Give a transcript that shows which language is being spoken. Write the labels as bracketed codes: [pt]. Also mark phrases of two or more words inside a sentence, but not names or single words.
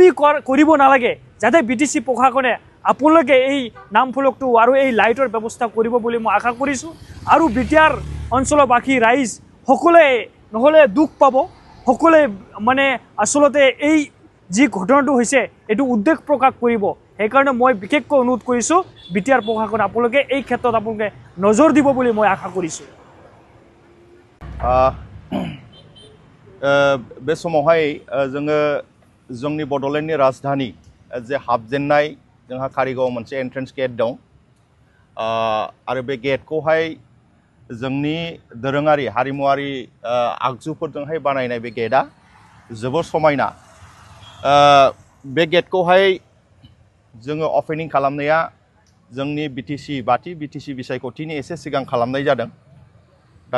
[as] কৰিব নালাগে যাতে BTC প্ৰশাসনে আপোনালোকে এই নাম ফলকটো আৰু এই লাইটৰ ব্যৱস্থা কৰিব বুলি মই আশা কৰিছোঁ আৰু BTR অঞ্চলবাসী ৰাইজ সকলোৱে নহ'লে দুখ পাব সকলোৱে মানে আসলতে এই যি ঘটনাটো হৈছে এইটো উদ্বেগ প্ৰকাশ কৰিব সেইকাৰণে মই বিশেষকৈ অনুৰোধ কৰিছোঁ BTR প্ৰশাসন আপোনালোকে এই ক্ষেত্ৰত আপোনালোকে নজৰ দিব বুলি মই আশা কৰিছোঁ [brx] बे समावहाय जोङो जोंनि बड'लेण्डनि राजधानी जे हाबजेननाय जोंहा कारिगाव मोनसे [en] entrance gate [brx] दं आरो बे गेटखौहाय जोंनि दोरोङारि हारिमुआरि आगजुफोरजोंहाय बानायनाय बे गेटआ जोबोर समायना बे गेटखौहाय जोङो अपेनिं खालामनाया जोंनि बाथि BTC बिसायख'थिनि एसे सिगां खालामनाय जादों दा